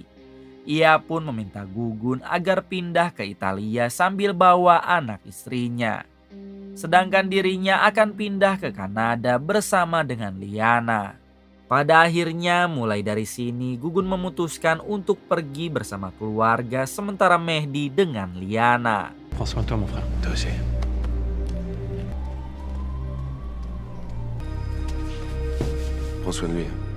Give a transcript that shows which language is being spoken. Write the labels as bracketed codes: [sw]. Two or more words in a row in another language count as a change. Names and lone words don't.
[id] Ia pun meminta Gugun agar pindah ke Italia sambil bawa anak istrinya. Sedangkan dirinya akan pindah ke Kanada bersama dengan Liana. Pada akhirnya mulai dari sini Gugun memutuskan untuk pergi bersama keluarga sementara Mehdi dengan Liana. [fr] Prends soin de toi, mon frère. Toi aussi. Prends soin de lui.